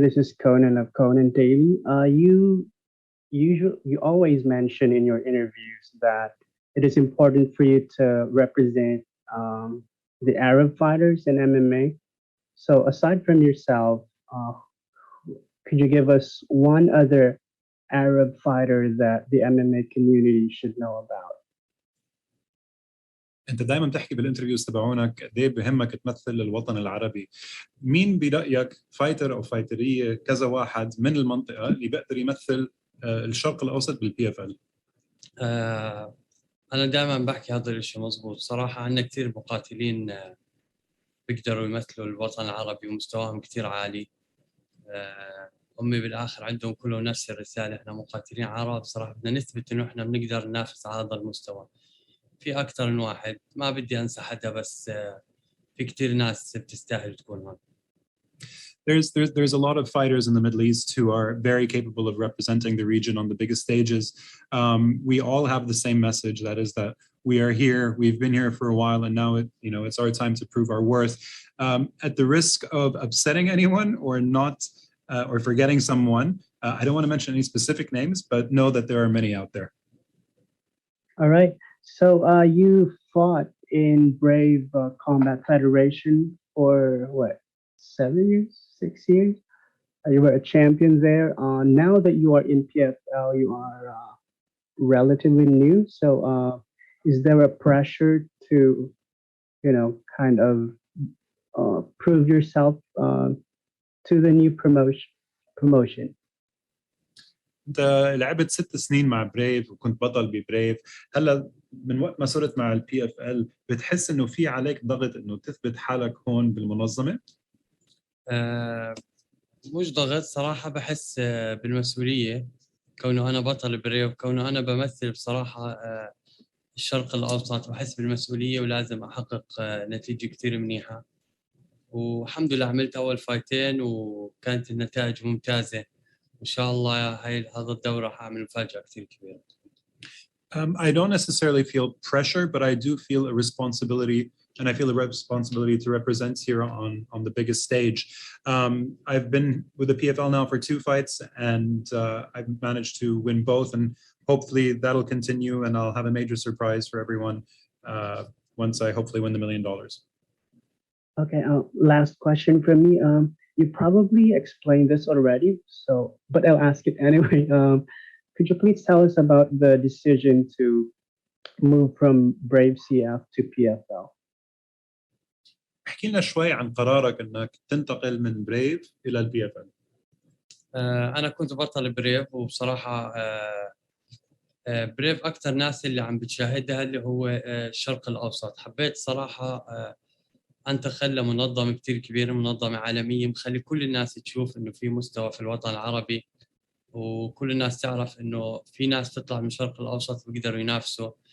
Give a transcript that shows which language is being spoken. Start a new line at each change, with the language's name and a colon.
English: This is Conan of Conan Daily. You always mention in your interviews that it is important for you to represent the Arab fighters in MMA. So, aside from yourself, uh, could you give us one other Arab fighter that the MMA community should know about?
Arabic: انت دائما بتحكي بالانترفيوز تبعونك قد ايه بهمك تمثل الوطن العربي. مين برايك فايتر او فايتريه كذا واحد من المنطقه اللي بيقدر يمثل الشرق الاوسط بالبي اف ال؟ انا دائما بحكي هذا الشيء مزبوط صراحه. عندنا كثير مقاتلين بيقدروا يمثلوا الوطن العربي ومستواهم كثير عالي. هم بالاخر عندهم كله نفس الرساله، احنا مقاتلين عرب صراحه بدنا نثبت انه احنا بنقدر ننافس على هذا المستوى. في اكثر من واحد، ما بدي انسى حدا، بس في كثير ناس بتستاهل تكون هون.
English: There's a lot of fighters in the Middle East who are very capable of representing the region on the biggest stages. We all have the same message, that is that we are here, we've been here for a while, and now it's our time to prove our worth. At the risk of upsetting anyone or not, or forgetting someone, I don't want to mention any specific names, but know that there are many out there. All right. So you fought in Brave Combat Federation for what, 7 years, 6 years? You were a champion there. Now that you are in PFL, you are relatively new. So is there a pressure to, kind of prove yourself to the new promotion?
Arabic: انت لعبت 6 سنين مع بريف وكنت بطل ببريف. هلا من وقت ما صرت مع البي اف ال بتحس انه في عليك ضغط انه تثبت حالك هون بالمنظمه؟ مش ضغط صراحه، بحس بالمسؤوليه كونه انا بطل بريف، كونه انا بمثل بصراحه الشرق الاوسط، بحس بالمسؤوليه ولازم احقق نتيجه كثير منيحه. والحمد لله عملت اول فايتين وكانت النتائج ممتازه. إن شاء الله هذا الدورة حاعمل مفاجأة كثير كبيرة.
English: I don't necessarily feel pressure, but I do feel a responsibility, and I feel a responsibility to represent here on the biggest stage. I've been with the PFL now for 2 fights, and I've managed to win both, and hopefully that'll continue, and I'll have a major surprise for everyone once I hopefully win the $1 million. Okay, last question from me. You probably explained this already, but I'll ask it anyway. Could you please tell us about the decision to move from Brave CF to PFL?
Arabic: احكي لنا شوي عن قرارك انك تنتقل من بريف الى البي اف ال. انا كنت بطل بريف، وبصراحه بريف اكثر ناس اللي عم بتشاهدها اللي هو الشرق الاوسط. حبيت صراحه انتقل لمنظمه كثير كبيره، منظمه عالميه مخلي كل الناس تشوف انه في مستوى في الوطن العربي، وكل الناس تعرف انه في ناس تطلع من الشرق الاوسط بيقدروا ينافسوا.